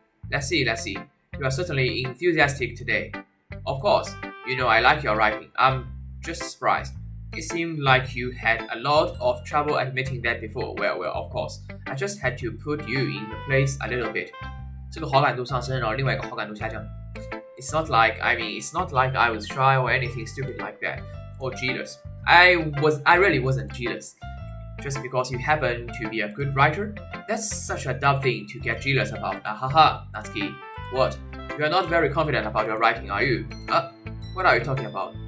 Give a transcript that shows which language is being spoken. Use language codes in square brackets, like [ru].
[en] Let's see. You are certainly enthusiastic today. Of course, you know I like your writing. I'm just surprised. It seemed like you had a lot of trouble admitting that before. Well, of course. I just had to put you in the place a little bit. [zh] 这个好感度上升，然后另外一个好感度下降。 [en] It's not like I was shy or anything stupid like that, or jealous. I really wasn't jealous. Just because you happen to be a good writer, that's such a dumb thing to get jealous about. Haha, Natsuki. What? You are not very confident about your writing, are you? What are you talking about?